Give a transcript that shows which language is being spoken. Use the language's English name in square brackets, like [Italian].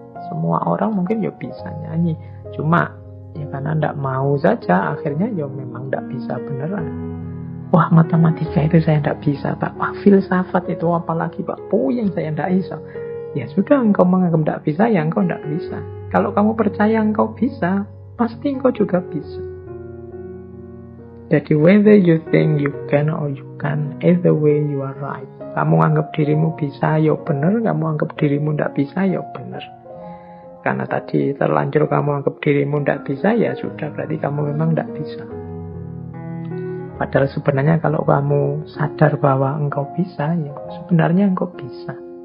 [Indonesian] Semua orang mungkin ya bisa nyanyi. Cuma ya karena tidak mau saja, akhirnya ya memang tidak bisa beneran. Wah, matematika itu saya tidak bisa Pak. Wah, filsafat itu apalagi Pak, puyeng saya tidak bisa. Ya sudah, engkau menganggap tidak bisa, ya engkau tidak bisa. Kalau kamu percaya engkau bisa, pasti engkau juga bisa. Jadi [English] whether you think you can or you can, either way you are right. [Indonesian] Kamu anggap dirimu bisa, ya benar. Kamu anggap dirimu tidak bisa, ya benar. Karena tadi terlanjur kamu anggap dirimu tidak bisa, ya sudah, berarti kamu memang tidak bisa. Padahal sebenarnya kalau kamu sadar bahwa engkau bisa, ya sebenarnya engkau bisa.